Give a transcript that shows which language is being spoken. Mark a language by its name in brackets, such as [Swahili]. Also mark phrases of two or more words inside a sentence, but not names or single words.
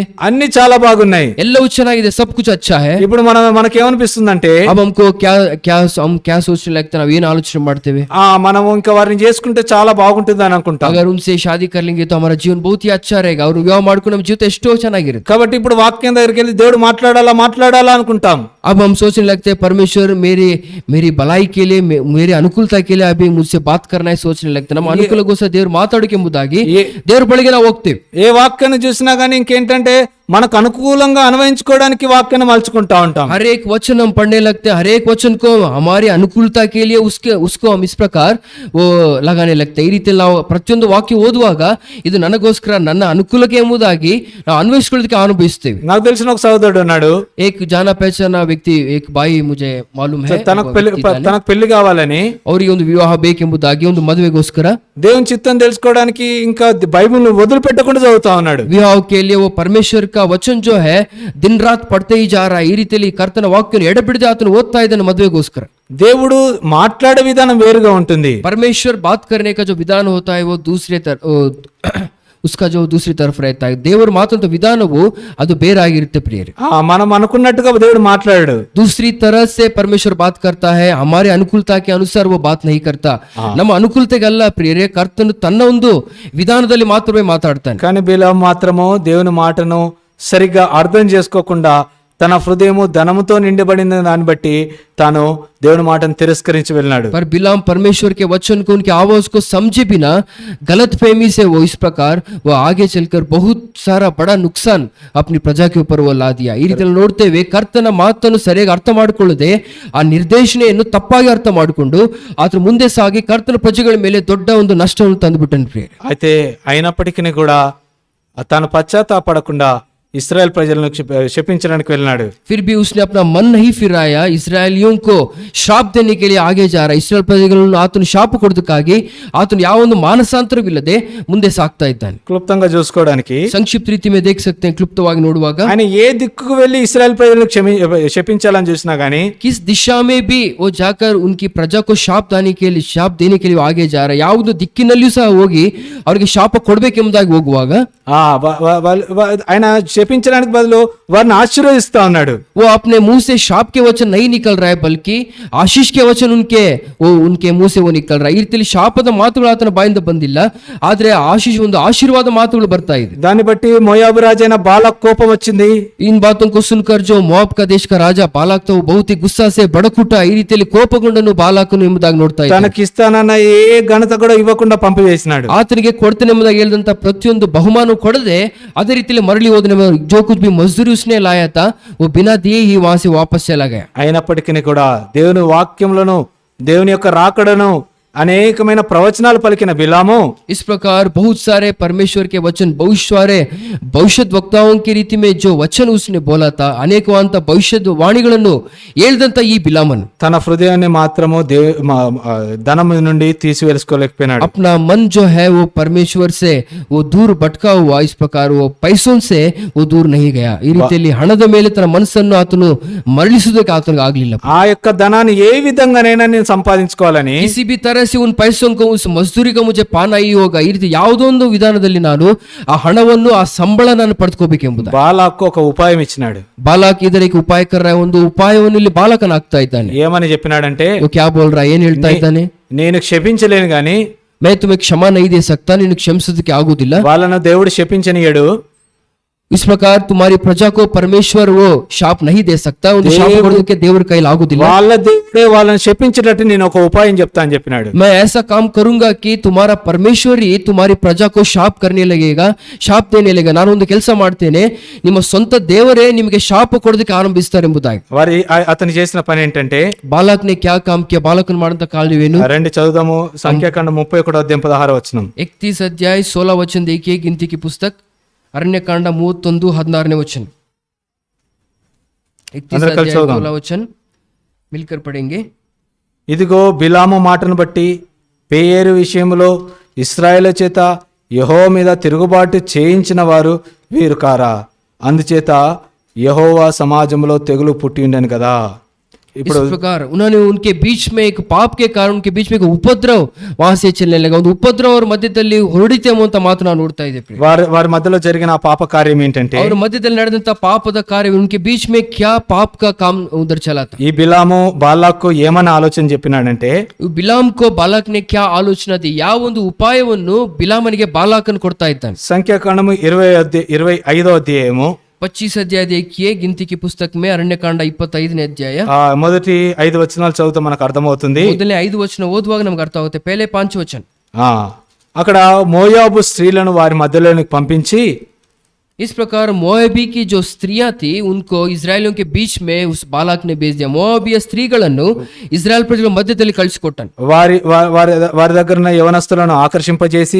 [Telugu] అన్ని చాలా బాగున్నాయి, [Kannada] ಎಲ್ಲವೂ ಚೆನ್ನಾಗಿದೆ, [Hindi] सब कुछ अच्छा है। [Telugu] ఇప్పుడు మనకేమనిపిస్తుందంటే [Hindi] अब हमको हम क्या सोचने लगते हैं, [Kannada] ನಾವು ಏನು ಆಲೋಚನೆ ಮಾಡ್ತೇವೆ, [Telugu] మనం ఇంకా వారిని చేసుకుంటే చాలా బాగుంటుంది అని అనుకుంటాం। [Hindi] अगर उनसे शादी कर लेंगे तो हमारा जीवन बहुत ही अच्छा रहेगा, और विवाह [Kannada] ಮಾಡ್ಕೊಂಡು ನಮ್ಮ ಜೀವಿತ ಎಷ್ಟೋ ಚೆನ್ನಾಗಿರುತ್ತೆ। [Telugu] కాబట్టి ఇప్పుడు వాక్యం దగ్గరికి వెళ్ళి దేవుడు మాట్లాడాలా అనుకుంటాం। [Hindi] अब हम सोचने लगते हैं परमेश्वर मेरी भलाई के लिए, मेरी अनुकूलता के लिए अभी मुझसे बात करना है सोचने लगते हैं। [Kannada] ನಮ್ಮ ಅನುಕೂಲಗೋಸ್ಕರ ದೇವರು ಮಾತಾಡೋಕೆ ಎಂಬುದಾಗಿ ದೇವರ ಬಳಿಗೆ ನಾವು ಹೋಗ್ತೇವೆ। [Telugu] ఏ వాక్యాన్ని చూసినా కానీ ఇంకేంటంటే మనకు అనుకూలంగా అన్వయించుకోవడానికి వాక్యాన్ని మలుచుకుంటా ఉంటాం। [Hindi] हर एक वचन हम पढ़ने लगते हैं, हर एक वचन को हमारी अनुकूलता के लिए उसको हम इस प्रकार वो लगाने लगते हैं। [Kannada] ಈ ರೀತಿ ನಾವು ಪ್ರತಿಯೊಂದು ವಾಕ್ಯ ಓದುವಾಗ ಇದು ನನಗೋಸ್ಕರ, ನನ್ನ ಅನುಕೂಲಕ್ಕೆ ಎಂಬುದಾಗಿ ನಾವು ಅನ್ವಯಿಸಿಕೊಳ್ಳೋದಕ್ಕೆ ಅನುಭವಿಸ್ತೇವೆ। [Telugu] నాకు తెలిసిన ఒక సహోదరుడు ఉన్నాడు, [Hindi] एक जाना पहचाना व्यक्ति, एक भाई मुझे मालूम है, [Telugu] తనకు పెళ్లి కావాలని, [Kannada] ಅವರಿಗೆ ಒಂದು ವಿವಾಹ ಬೇಕೆಂಬುದಾಗಿ, ಒಂದು ಮದುವೆಗೋಸ್ಕರ [Telugu] దేవుని చిత్తం తెలుసుకోవడానికి ఇంకా బైబిల్ వదిలిపెట్టకుండా చదువుతా ఉన్నాడు। [Hindi] विवाह के लिए वो परमेश्वर का वचन जो है दिन रात पढ़ते ही जा रहा है। [Kannada] ಈ ರೀತಿಯಲ್ಲಿ ಕರ್ತನ ವಾಕ್ಯವನ್ನು ಎಡಬಿಡದೆ ಆತನು ಓದ್ತಾ ಇದ್ದಾನೆ ಮದುವೆಗೋಸ್ಕರ। [Telugu] దేవుడు మాట్లాడే విధానం వేరుగా ఉంటుంది। [Hindi] परमेश्वर बात करने का जो विधान होता है वो उसका जो दूसरी तरफ रहता है। [Kannada] ದೇವರು ಮಾತಂತ ವಿಧಾನವು ಅದು ಬೇರಾಗಿರುತ್ತೆ ಪ್ರಿಯರೇ। [Telugu] మనం అనుకున్నట్టుగా దేవుడు మాట్లాడాడు, [Hindi] दूसरी तरह से परमेश्वर बात करता है, हमारे अनुकूलता के अनुसार वो बात नहीं करता। [Kannada] ನಮ್ಮ ಅನುಕೂಲತೆಗಲ್ಲ ಪ್ರಿಯರೇ, ಕರ್ತನು ತನ್ನ ಒಂದು ವಿಧಾನದಲ್ಲಿ ಮಾತ್ರವೇ ಮಾತಾಡ್ತಾನೆ। [Telugu] కానీ బిలాము మాత్రము దేవుని మాటను సరిగ్గా అర్థం చేసుకోకుండా తన హృదయము ధనముతో నిండిబడిన దాన్ని బట్టి తాను దేవుని మాటను తిరస్కరించి వెళ్ళినాడు। [Hindi] पर बिलाम परमेश्वर के वचन को, उनके आवाज को समझे बिना गलत फहमी से वो इस प्रकार वो आगे चलकर बहुत सारा बड़ा नुकसान अपनी प्रजा के ऊपर वो ला दिया। [Kannada] ಈ ರೀತಿಯಲ್ಲಿ ನೋಡ್ತೇವೆ, ಕರ್ತನ ಮಾತನ್ನು ಸರಿಯಾಗಿ ಅರ್ಥ ಮಾಡಿಕೊಳ್ಳದೆ ಆ ನಿರ್ದೇಶನೆಯನ್ನು ತಪ್ಪಾಗಿ ಅರ್ಥ ಮಾಡಿಕೊಂಡು ಆತರ ಮುಂದೆ ಸಾಗಿ ಕರ್ತನ ಪ್ರಜೆಗಳ ಮೇಲೆ ದೊಡ್ಡ ಒಂದು ನಷ್ಟವನ್ನು ತಂದುಬಿಟ್ಟನು ಪ್ರಿಯರೇ। [Telugu] అయితే అయినప్పటికీ కూడా తాను పశ్చాత్తాపడకుండా ఇశ్రాయేల్ ప్రజలను శపించడానికి వెళ్ళినాడు. [Hindi] फिर भी उसने अपना मन नहीं फिराया, इसराइलियों को श्राप देने के लिए आगे जा रहा. [Kannada] ಇಸ್ರಾಯೇಲ್ ಪ್ರಜೆಗಳನ್ನು ಆತನು ಶಾಪ ಕೊಡೋದಕ್ಕಾಗಿ ಆತನು ಯಾವ ಒಂದು ಮಾನಸಾಂತರವಿಲ್ಲದೆ ಮುಂದೆ ಸಾಗ್ತಾ ಇದ್ದಾನೆ. [Telugu] క్లుప్తంగా చూసుకోవడానికి [Hindi] संक्षिप्त रीति में देख सकते हैं, [Kannada] ಕ್ಲುಪ್ತವಾಗಿ ನೋಡುವಾಗ [Telugu] ఆయన ఏ దిక్కుకు వెళ్ళి ఇశ్రాయేల్ ప్రజలను శపించాలని చూసినా గానీ [Hindi] किस दिशा में भी वो जाकर उनकी प्रजा को ಶಾಪ देने के लिए आगे जा रहा है. [Kannada] ಯಾವುದೋ ದಿಕ್ಕಿನಲ್ಲಿಯೂ ಸಹ ಹೋಗಿ ಅವರಿಗೆ ಶಾಪ ಕೊಡಬೇಕೆಂಬುದಾಗಿ ಹೋಗುವಾಗ [Telugu] ఆయన శపించడానికి బదులు వారిని ఆశీర్వదిస్తా ఉన్నాడు. [Hindi] वो अपने मुंह से शाप के वचन नहीं निकल रहा है, बल्कि आशीष के वचन उनके मुंह से वो निकल रहा है. [Kannada] ಈ ರೀತಿಯಲ್ಲಿ ಶಾಪದ ಮಾತುಗಳು ಆತನ ಬಾಯಿಂದ ಬಂದಿಲ್ಲ, ಆದ್ರೆ ಆಶೀಷ್ ಒಂದು ಆಶೀರ್ವಾದ ಮಾತುಗಳು ಬರ್ತಾ ಇದೆ. [Telugu] దాన్ని బట్టి మోయాబు రాజైన బాలాక్ కోపం వచ్చింది. [Hindi] इन बातों को सुनकर जो मोआब का देश का राजा बालाक तो बहुत ही गुस्सा से बड़कुಟ [Kannada] ಈ ರೀತಿಯಲ್ಲಿ ಕೋಪಗೊಂಡನು ಬಾಲಾಕನು ಎಂಬುದಾಗಿ ನೋಡ್ತಾ ಇದ್ದಾನೆ. [Telugu] తనకిస్తానన్న ఏ ఘనత కూడా ఇవ్వకుండా పంపివేసినాడు. [Kannada] ಆತನಿಗೆ ಕೊಡ್ತೇನೆ ಎಂಬುದಾಗಿ ಹೇಳಿದಂತ ಪ್ರತಿಯೊಂದು ಬಹುಮಾನ ಕೊಡದೆ ಅದೇ ರೀತಿಯಲ್ಲಿ ಮರಳಿ ಹೋದನೆ. [Hindi] जो कुछ भी मजदूरी उसने लाया था वो बिना दिए ही वहां से वापस चला गया. [Telugu] అయినప్పటికీ కూడా దేవుని వాక్యములను దేవుని యొక్క రాకడను అనేకమైన ప్రవచనాలు పలికిన బిలాము [Hindi] इस प्रकार बहुत सारे परमेश्वर के वचन भविष्य वक्ताओं की रीति में जो वचन उसने बोला था, अनेकवांತ [Kannada] ಭವಿಷ್ಯದ ವಾಣಿಗಳನ್ನು ಹೇಳಿದಂತ ಈ ಬಿಲಾಮನು [Telugu] తన హృదయాన్ని మాత్రము ధనం నుండి తీసివేసుకోలేకపోయినాడు. [Hindi] अपना मन जो है वो परमेश्वर से वो दूर भटका हुआ. इस प्रकार वो पैसों से वो दूर नहीं गया. [Kannada] ಈ ರೀತಿಯಲ್ಲಿ ಹಣದ ಮೇಲೆ ತನ್ನ ಮನಸ್ಸನ್ನು ಆತನು ಮರಳಿಸುವುದಕ್ಕೆ ಆತನಿಗೆ ಆಗಲಿಲ್ಲ. [Telugu] ఆ యొక్క ధనాన్ని ఏ విధంగానైనా నేను సంపాదించుకోవాలని [Hindi] किसी भी तरह से उन पैसों को उस मजदूरी को मुझे पाना ही होगा. [Kannada] ಈ ರೀತಿ ಯಾವುದೋ ಒಂದು ವಿಧಾನದಲ್ಲಿ ನಾನು ಆ ಹಣವನ್ನು ಆ ಸಂಬಳ ನಾನು ಪಡೆದುಕೋಬೇಕೆಂಬುದು [Telugu] బాలాకు ఒక ఉపాయం ఇచ్చినాడు. [Kannada] ಬಾಲಾಕ್ ಇದಕ್ಕೆ ಉಪಾಯ ಕರ ಒಂದು ಉಪಾಯವನ್ನು ಇಲ್ಲಿ ಬಾಲಕನ ಆಗ್ತಾ ಇದ್ದಾನೆ. [Telugu] ఏమని చెప్పినాడంటే [Hindi] वो क्या बोल रहा है, [Kannada] ಏನ್ ಹೇಳ್ತಾ ಇದ್ದಾನೆ, [Telugu] నేను క్షమించలేను గాని [Hindi] मैं तुम्हें क्षमा नहीं दे सकता, [Kannada] ನೀನು ಕ್ಷಮಿಸೋದಕ್ಕೆ ಆಗುವುದಿಲ್ಲ. [Telugu] వాళ్ళను దేవుడు శపించనియడు. [Hindi] इस प्रकार तुम्हारी प्रजा को परमेश्वर वो शाप नहीं दे सकता. [Kannada] ಒಂದು ಶಾಪ ಕೊಡೋದಕ್ಕೆ ದೇವರ ಕೈಯಲ್ಲಿ ಆಗುವುದಿಲ್ಲ. [Telugu] వాళ్ళ దేవుడే వాళ్ళని శపించేటట్టు నేను ఒక ఉపాయం చెప్తా అని చెప్పినాడు. [Hindi] मैं ऐसा काम करूंगा कि तुम्हारा परमेश्वर ही तुम्हारी प्रजा को ಶಾಪ करने लगेगा, ಶಾಪ देने लगेगा. [Kannada] ನಾನು ಒಂದು ಕೆಲಸ ಮಾಡ್ತೇನೆ, ನಿಮ್ಮ ಸ್ವಂತ ದೇವರೇ ನಿಮಗೆ ಶಾಪ ಕೊಡೋದಕ್ಕೆ ಆರಂಭಿಸ್ತಾರೆ ಎಂಬುದಾಗಿ. [Telugu] అతను చేసిన పని ఏంటంటే [Hindi] बालक ने क्या काम किया, [Kannada] ಬಾಲಕನ್ ಮಾಡಿದಂತ ಕಾರ್ಯವೇನು? [Telugu] రండి చదువుదాము. సంఖ్యాకాండ 31:16 [Hindi] 31 अध्याय 16 वचन देखिए. गिनती की पुस्तक अरण्यकांड 31:16 वचन. 31 अध्याय 16 वचन मिलकर पढ़ेंगे. [Telugu] ఇదిగో బిలాము మాటను బట్టి పేయేరు విషయంలో ఇశ్రాయేలు చేత యెహోవా మీద తిరుగుబాటు చేయించిన వారు వీరు కారా? అందుచేత యెహోవా సమాజంలో తెగులు పుట్టి ఉండను కదా. [Hindi] इस प्रकार उन्होंने उनके बीच में एक पाप के कारण उनके बीच में एक उपद्रव वहां से चलने लगा. [Kannada] ಒಂದು ಉಪದ್ರವ ಅವರ ಮಧ್ಯದಲ್ಲಿ ಹೊರಡಿತೇಮೋ ಅಂತ ಮಾತು ನಾವು ನೋಡ್ತಾ ಇದ್ದೇವೆ. [Telugu] వారి మధ్యలో జరిగిన ఆ పాప కార్యం ఏంటంటే, [Kannada] ಅವರ ಮಧ್ಯದಲ್ಲಿ ನಡೆದಂತ ಪಾಪದ ಕಾರ್ಯ, [Hindi] उनके बीच में क्या पाप का काम उधर चला था. [Telugu] ఈ బిలాము బాలాకు ఏమని ఆలోచన చెప్పినాడంటే, [Hindi] బిలామ్ को बालक ने क्या आलोचना दी, [Kannada] ಯಾವ ಒಂದು ಉಪಾಯವನ್ನು ಬಿಲಾಮನಿಗೆ ಬಾಲಾಕನ್ ಕೊಡ್ತಾ ಇದ್ದಾನೆ. [Telugu] సంఖ్యాకాండము 25వ అధ్యాయము [Hindi] 25 अध्याय देखिए. गिनती की पुस्तक में अरण्यकांड 25 अध्याय [Telugu] మొదటి 5 వచనాలు చదివితే మనకు అర్థమవుతుంది. [Kannada] ಮೊದಲನೇ 5 ವಚನ ಓದುವಾಗ ನಮಗೆ ಅರ್ಥ ಆಗುತ್ತೆ. [Hindi] पहले 5 वचन. [Telugu] అక్కడ మోయాబు స్త్రీలను వారి మధ్యలోనికి పంపించి, [Hindi] इस प्रकार मोआबी की जो स्त्रियां थी उनको इस्राएलियों के बीच में उस बालाक ने भेज दिया. [Kannada] मोआबिಯ ಸ್ತ್ರೀಗಳನ್ನು ಇಸ್ರಾಯೇಲ್ ಪ್ರಜೆಗಳ ಮಧ್ಯದಲ್ಲಿ ಕಳಿಸಿಕೊಟ್ಟನು. [Telugu] వారి దగ్గర ఉన్న యవనస్తులను ఆకర్షింపజేసి,